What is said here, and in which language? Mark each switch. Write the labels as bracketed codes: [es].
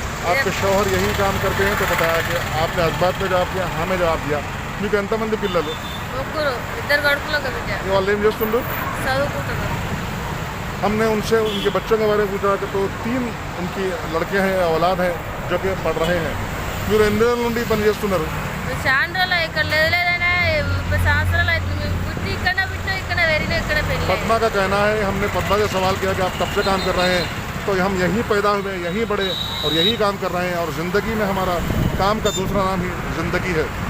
[hi] आपके शौहर यही काम करते हैं, तो बताया कि आपने अजबात में जवाब दिया, हमें जवाब दिया. [te] మీకు ఎంతమంది పిల్లలు? 2 కొడుకులు 1 బిడ్డ. వాళ్ళు ఏం చేస్తుండ్రు? చదువుకుంటున్నారు. [hi] हमने उनसे उनके बच्चों के बारे में पूछा कि तो 3 उनकी लड़के हैं, औलाद हैं जो कि पढ़ रहे हैं. [te] మీరు ఎన్ని రోజుల నుండి ఈ పని చేస్తున్నారు? చాలా రోజులు ఇక్కడ లేదైనా 30 సంవత్సరాలు అవుతుంది. మేము పుట్టి ఇక్కడ పుట్టినా ఇక్కడ వెరినా ఇక్కడ పెళ్ళి. [hi] पद्मा का कहना है, हमने पद्मा से सवाल किया कि आप कब से काम कर रहे हैं, तो हम यहीं पैदा हुए, यहीं बड़े और यहीं काम कर रहे हैं और ज़िंदगी में हमारा काम का दूसरा नाम ही ज़िंदगी है.